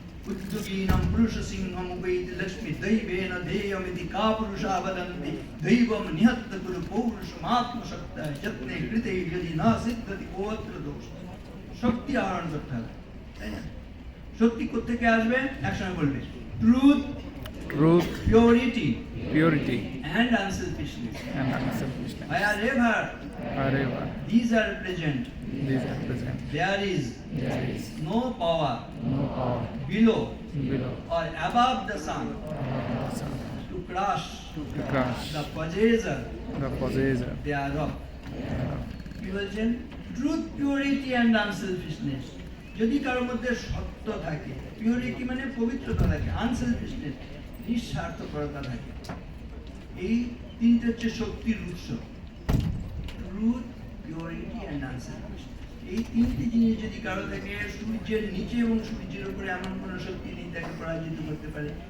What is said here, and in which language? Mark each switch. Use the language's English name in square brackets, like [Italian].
[Sanskrit] উদ্যোগীনম পুরুষ সিংহম উপৈতি লক্ষ্মী দৈবেন ধেয়মিতি কা পুরুষা বদন্তি দৈবম নিহত্ত কুরু পৌরুষমাত্মশক্তা যত্নে কৃতে যদি না সিদ্ধতি কোত্র দোষ। [Bangla] শক্তি আহরণ করতে হবে, তাই না? শক্তি কোত্থেকে আসবে? একসঙ্গে বলবে, [English] Truth, purity and unselfishness. Wherever these are present, there is no power below or above the sun to crush the possessor thereof. [Bangla] কি বলছেন? [English] Truth, purity and unselfishness. [Bangla] যদি কারোর মধ্যে সত্য থাকে, পিউরিটি মানে পবিত্রতা থাকে, আনসেলফিশনেস নিঃস্বার্থপরতা থাকে, এই তিনটে হচ্ছে শক্তির উৎস। ট্রুথ, পিউরিটি অ্যান্ড আনসেলফিশনেস, এই তিনটি জিনিস যদি কারো থাকে, সূর্যের নিচে এবং সূর্যের উপরে এমন কোনো শক্তি নেই তাকে পরাজিত করতে পারে।